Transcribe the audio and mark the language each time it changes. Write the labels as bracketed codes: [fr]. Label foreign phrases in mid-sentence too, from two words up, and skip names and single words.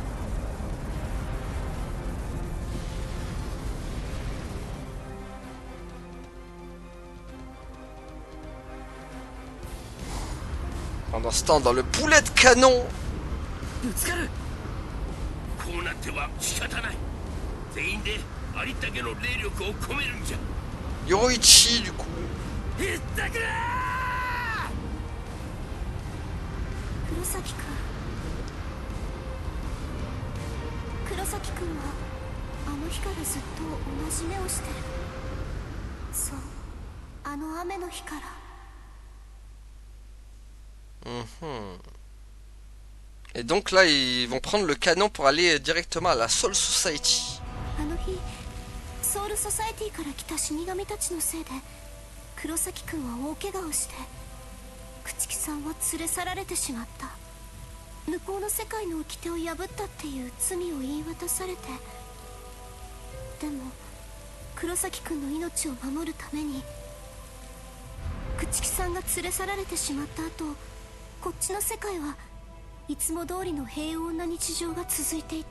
[fr] Pendant ce temps, dans le boulet de canon. Yoroichi du coup. [ja] 黒崎くんはあの日からずっと同じ目をしてる。そう、あの雨の日から。 [fr] Et donc là ils vont prendre le canon pour aller directement à la Soul Society. [ja] あの日、ソウルソサエティから来た死神たちのせいで黒崎くんは大怪我をして朽木さんは連れ去られてしまった。向こうの世界の掟を破ったっていう罪を言い渡されて、でも黒崎くんの命を守るために朽木さんが連れ去られてしまった後、こっちの世界はいつも通りの平穏な日常が続いていた。